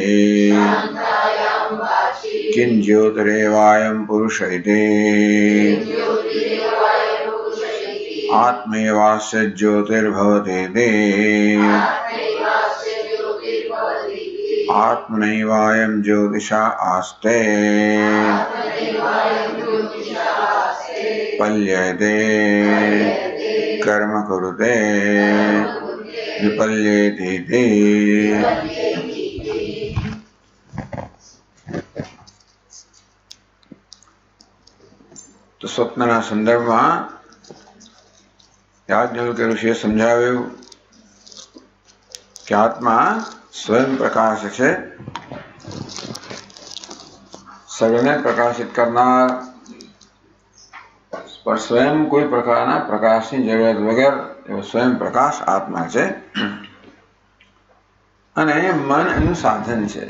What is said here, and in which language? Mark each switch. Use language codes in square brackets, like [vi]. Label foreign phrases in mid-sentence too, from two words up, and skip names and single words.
[sa] किं ज्योतिरेवायं पुरुष इति आत्मैवास्य ज्योतिर्भवतीति आत्मनैवायं ज्योतिषा आस्ते पल्यते कर्म कुरुते विपल्येतीति। [gu] તો સ્વપ્નના સંદર્ભમાં યાજ્ઞવલ્ક્ય ઋષિએ સમજાવ્યું કે આત્મા સ્વયં પ્રકાશ છે, સર્વને પ્રકાશિત કરનાર, પર સ્વયં કોઈ પ્રકારના પ્રકાશની જરૂરિયાત વગર એવો સ્વયં પ્રકાશ આત્મા છે અને મન એનું સાધન છે.